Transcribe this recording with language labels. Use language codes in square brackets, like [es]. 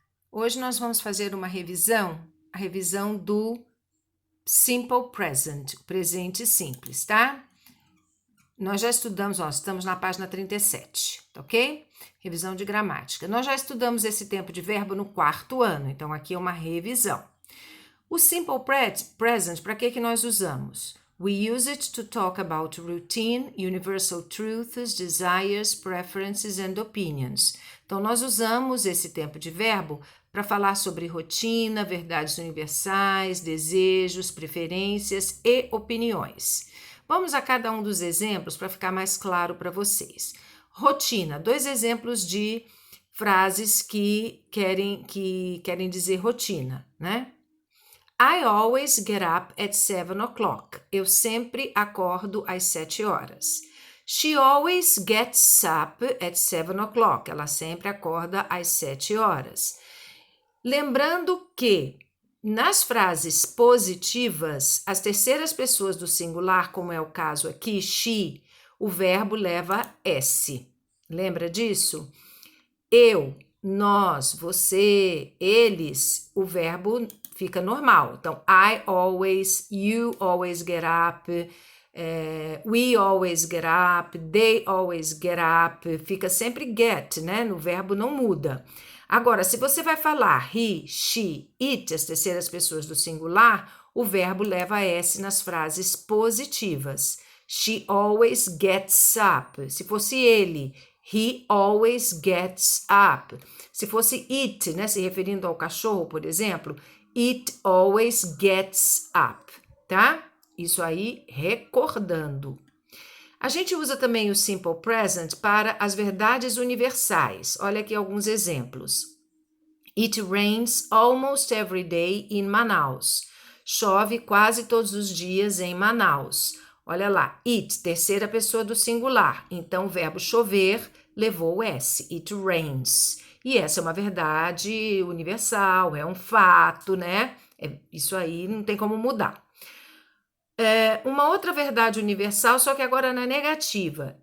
[pt] Hoje nós vamos fazer uma revisão, a revisão do Simple Present, o presente simples, tá? Nós já estudamos, estamos na página 37, tá ok? Revisão de gramática. Nós já estudamos esse tempo de verbo no quarto ano, então aqui é uma revisão. O Simple Present, para que nós usamos? [en] We use it to talk about routine, universal truths, desires, preferences and opinions. [pt] Então, nós usamos esse tempo de verbo para falar sobre rotina, verdades universais, desejos, preferências e opiniões. Vamos a cada um dos exemplos para ficar mais claro para vocês. Rotina, dois exemplos de frases que querem dizer rotina, né? [en] I always get up at 7 o'clock. [pt] Eu sempre acordo às 7 horas. [en] She always gets up at 7 o'clock. [pt] Ela sempre acorda às 7 horas. Lembrando que nas frases positivas, as terceiras pessoas do singular, como é o caso aqui, she, o verbo leva S. Lembra disso? Eu, nós, você, eles, o verbo fica normal. [en] Então, I always, you always get up, we always get up, they always get up, [pt] fica sempre get, né? No verbo não muda. Agora, se você vai falar he, she, it, as terceiras pessoas do singular, o verbo leva S nas frases positivas. [en] She always gets up. [pt] Se fosse ele, [en] he always gets up. [pt] Se fosse it, né, se referindo ao cachorro, por exemplo, [en] it always gets up, [pt] tá? Isso aí, recordando. A gente usa também o simple present para as verdades universais. Olha aqui alguns exemplos. [en] It rains almost every day in Manaus. [pt] Chove quase todos os dias em Manaus. Olha lá, it, terceira pessoa do singular. Então, o verbo chover levou o S, [en] it rains. [pt] E essa é uma verdade universal, é um fato, né? Isso aí não tem como mudar. Uma outra verdade universal, só que agora na negativa.